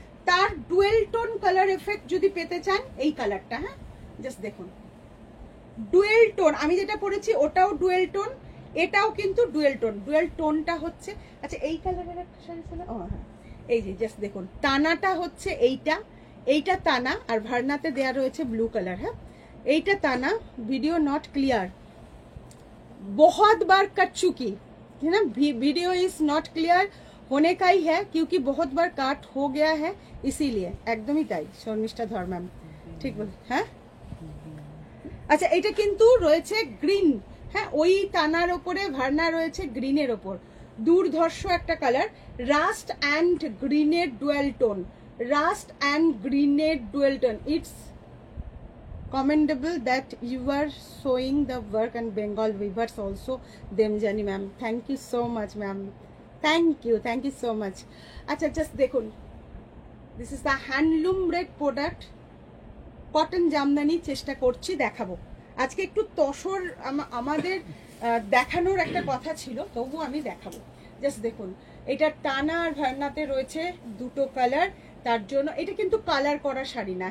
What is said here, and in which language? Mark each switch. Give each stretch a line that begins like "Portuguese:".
Bangla: তার dual tone colour effect যদি পেতে চান, এই কালারটা, হ্যাঁ জাস্ট দেখুন, ডুয়েল টোন। আমি যেটা পরেছি ওটাও ডুয়েল টোন, এটাও কিন্তু ডুয়েল টোন। ডুয়েল টোনটা হচ্ছে, আচ্ছা এই কালারের একটা শাড়ি ছিল, ও হ্যাঁ, এই যে জাস্ট দেখুন, টানাটা হচ্ছে এইটা টানা, আর ভার্নাতে দেয়া রয়েছে ব্লু কালার। হ্যাঁ, এইটা
Hindi: ताना, वीडियो नॉट क्लियर, बहुत बार कट चुकी है ना, वीडियो इज नॉट क्लियर होने का ही है, क्योंकि बहुत बार काट हो गया है, इसीलिए। एकदम ही ताई शर्मिष्ठा धर मैम, ठीक बोल।
Bangla: হ্যাঁ, আচ্ছা এটা কিন্তু রয়েছে গ্রিন, হ্যাঁ ওই টানার ওপরে ভার্না রয়েছে গ্রিনের ওপর, দুর্ধর্ষ একটা কালার, রাস্ট অ্যান্ড গ্রিনের ডুয়েল টোন, রাস্ট অ্যান্ড গ্রিনের dual tone.
English: It's commendable that you are showing the work and Bengal weavers also, Demjani ma'am, thank you so much ma'am, thank you so much.
Bangla: আচ্ছা just দেখুন,
English: this is the handloom red product,
Bangla: cotton Jamdani, চেষ্টা করছি দেখাবো আজকে একটু তসর, আমাদের দেখানোর একটা কথা ছিল, তবু আমি দেখাবো। জাস্ট দেখুন, এটা টানা আর ভার্নাতে রয়েছে দুটো কালার, তার জন্য এটা কিন্তু কালার করা শাড়ি না।